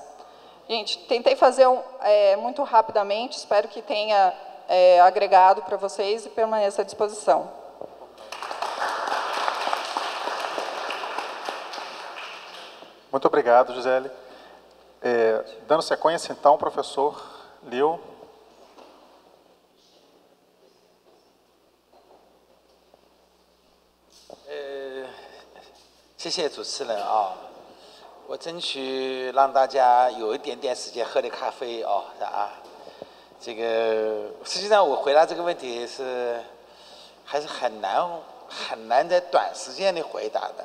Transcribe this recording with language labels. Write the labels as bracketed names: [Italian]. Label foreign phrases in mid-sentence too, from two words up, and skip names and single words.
[Portuguese] Gente, tentei fazer muito rapidamente, espero que tenha agregado para vocês e permaneça à disposição. Muito obrigado, Gisele. Dando sequência, então, professor Liu. [Chinese] 谢谢主持人啊，我争取让大家有一点点时间喝点咖啡哦，这个实际上我回答这个问题还是很难在短时间内回答的。